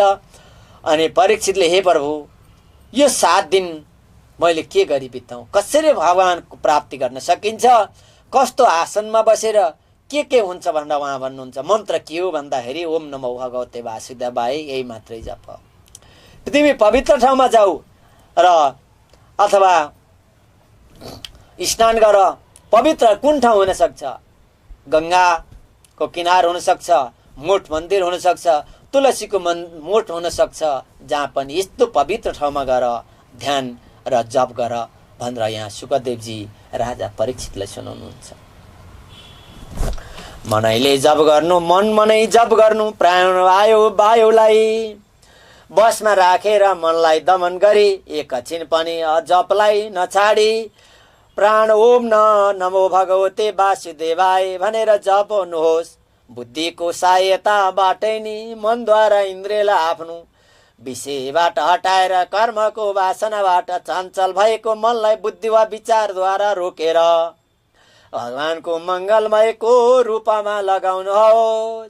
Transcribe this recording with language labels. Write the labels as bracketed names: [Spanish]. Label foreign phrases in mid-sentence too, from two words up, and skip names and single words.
[Nepali] अनि परीक्षितले, हे प्रभु, यो 7 दिन मैले के गरी बिताउँ, कसरी भगवानको प्राप्ति गर्न सकिन्छ, कस्तो आसनमा बसेर के हुन्छ भनेर उहाँ भन्नुहुन्छ। मन्त्र के हो भन्दाखेरि [Sanskrit] ओम नमो भगवते वासुदेवाय, [Nepali] यही मात्रै जप। तिमी पवित्र ठाउँमा जाऊ र अथवा स्नान गर। पवित्र कुन ठाउँ हुन सक्छ? गङ्गाको किनार हुन सक्छ, मोठ मन्दिर हुन सक्छ, तुलसीको मोठ हुन सक्छ, जहाँ पनि यस्तो पवित्र ठाउँमा गएर ध्यान र जप गर भनेर यहाँ शुकदेवजी राजा परीक्षितलाई सुनाउनुहुन्छ। मनैले जप गर्नु, मन मनै जप गर्नु, प्राण वायुलाई बसमा राखेर मनलाई दमन गरी एकछिन पनि जपलाई नछाडी प्राण [Sanskrit] ओम नमो भगवते वासुदेवाय [Nepali] भनेर जप्नुहोस्। बुद्धिको सहायताबाटै नि मनद्वारा इन्द्रियलाई आफ्नो विषयबाट हटाएर कर्मको वासनाबाट चञ्चल भएको मनलाई बुद्धि वा विचारद्वारा रोकेर भगवानको मङ्गलमयको रूपमा लगाउनुहोस्।